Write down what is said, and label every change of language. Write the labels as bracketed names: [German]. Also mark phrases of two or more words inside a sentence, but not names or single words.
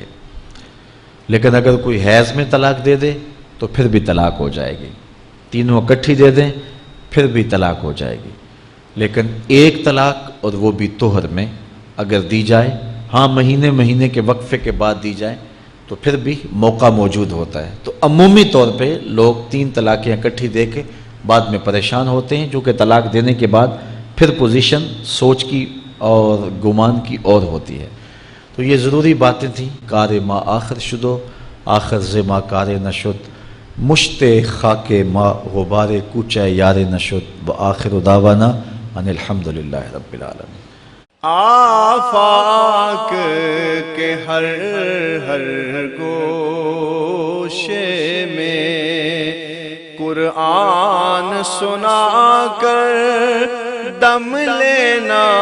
[Urdu] لیکن اگر کوئی حیض میں طلاق دے دے تو پھر بھی طلاق ہو جائے گی، تینوں اکٹھی دے دیں پھر بھی طلاق ہو جائے گی، لیکن 1 طلاق اور وہ بھی طہر میں اگر دی جائے، ہاں مہینے کے وقفے کے بعد دی جائے تو پھر بھی موقع موجود ہوتا ہے۔ تو عمومی طور پہ لوگ 3 طلاقیں اکٹھی دے کے بعد میں پریشان ہوتے ہیں، چونکہ طلاق دینے کے بعد پھر پوزیشن سوچ کی اور گمان کی اور ہوتی ہے۔ تو یہ ضروری باتیں تھیں۔ [Persian] کار ما آخر شدو آخر ز ما کار نشد، مشت خاک ما غبار کوچہ یار نشد، [Arabic] وآخر دعوانا ان الحمدللہ رب العالمین۔ [Urdu] آفاق کے ہر ہر گوشے میں قرآن سنا کر دم لینا،